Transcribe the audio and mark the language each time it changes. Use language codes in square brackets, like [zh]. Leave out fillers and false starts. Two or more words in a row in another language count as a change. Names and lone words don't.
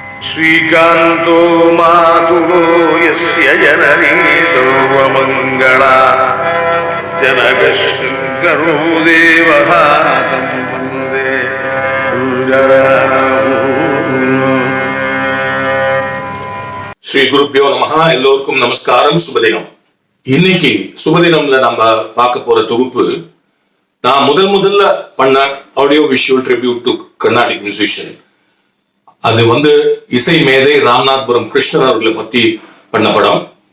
[sa] श्रीकान्तो मातुलो यस्य जननी सर्वमङ्गला जनकशङ्करो देवः तं वन्दे श्री गुरुभ्यो नमः. [ta] எல்லோருக்கும் நமஸ்காரம், சுபதினம். இன்னைக்கு சுபதினம்ல நம்ம பார்க்க போற தொகுப்பு நான் முதல்ல பண்ண [en] audio visual tribute to Carnatic musician. [ta] அது இசை மேதை ராம்நாத்புரம் கிருஷ்ணன் அவர்களை பத்தி பண்ண படம்.